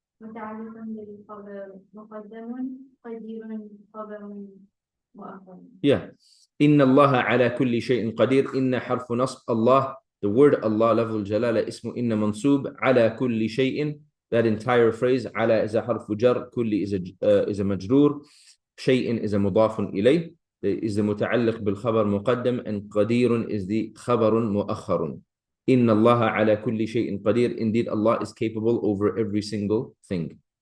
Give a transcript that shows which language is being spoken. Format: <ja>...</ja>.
<ar>متعلق بالخبر مقدم قدير خبر مؤخر. Yeah. إن الله على كل شيء قدير. إن حرف نصب. الله, the word Allah, لفظ الجلالة, اسمه إن منصوب. على كل شيء,</ar> <en>that entire phrase.</en> <ar>على is a حرف جر. كل is a مجرور. شيء is a مضاف إليه. is the متعلق بالخبر مقدم, and قدير is the خبر مؤخر. إن الله على كل شيء قدير.</ar> <en>Indeed, Allah is capable over every single thing.</en>